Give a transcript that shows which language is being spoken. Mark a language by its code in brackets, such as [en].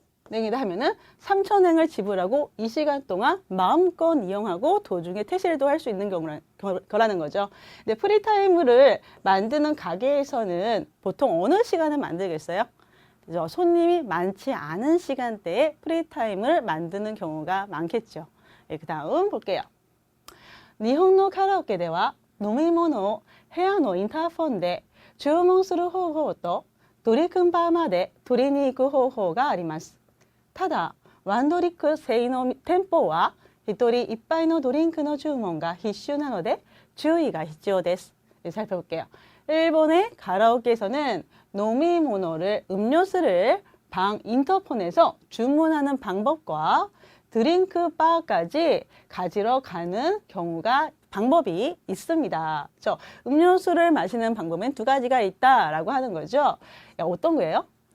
[ko] 냉이다 하면은 3,000엔을 지불하고 이 시간 동안 마음껏 이용하고 도중에 퇴실도 할 수 있는 거라는 거죠. 근데 프리타임을 만드는 가게에서는 보통 어느 시간에 만들겠어요? 그죠? 손님이 많지 않은 시간대에 프리타임을 만드는 경우가 많겠죠. 예, 그 다음 볼게요. 일본의 카라오케 [ja] では飲み物を部屋のインターフォンで注文する方法とドリンクバーまで取りに行く方法があります。ただ、ワンドリンク制の店舗は1人1杯のドリンクの注文が必須なので注意が必要です. [ko] 살펴볼게요. 일본의 가라오케에서는 노미모노를 음료수를 방 인터폰에서 주문하는 방법과 드링크 바까지 가지러 가는 방법이 있습니다. 그렇죠? 음료수를 마시는 방법은 두 가지가 있다라고 하는 거죠. 어떤 거예요?